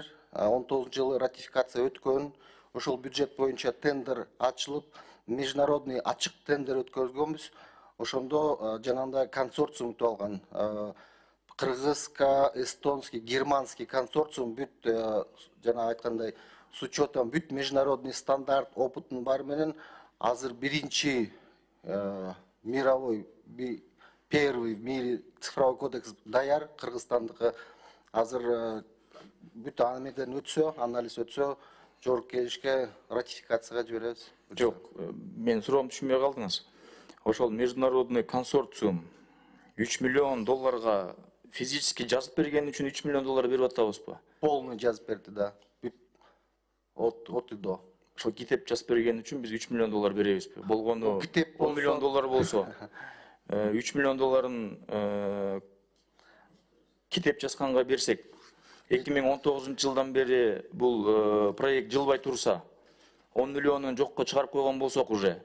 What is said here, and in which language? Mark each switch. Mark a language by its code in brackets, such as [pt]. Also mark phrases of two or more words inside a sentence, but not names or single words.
[ky] 19 жылы ратификация өткөн. Ошол бюджет боюнча тендер ачылып, международный ачык тендер өткөргөнбүз. Ошондо жанагындай консорциум утуп алган. [ru] Кыргызский, эстонский, германский консорциум [ky] бүт жана айткандай [ru] с учетом [ky] бүт международный стандарт опытын бар менен азыр биринчи [ru] мировой первый в мире цифровой кодекс [ky] даяр Кыргызстандыкы. Азыр бүт анемеден өтсө, анализ өтсө, жогорку кеңешке ратификацияга жиберебиз. Жок, мен суроомду түшүнбөй калдыңыз. Ошол международный консорциум 3 миллион долларга физически жазып берген үчүн 3 миллион доллар берип атабызбы? Полный жазып берди да. Бүт [ru] от и до. [ky] Ошол китеп жазып берген үчүн биз 3 миллион доллар беребизби? Болгону 10 миллион доллар болсо, 3 миллион долларын китеп жазганга берсек, 2019 жылдан бери бул проект жылбай турса, 10 миллионун жокко чыгарып койгон болсок уже.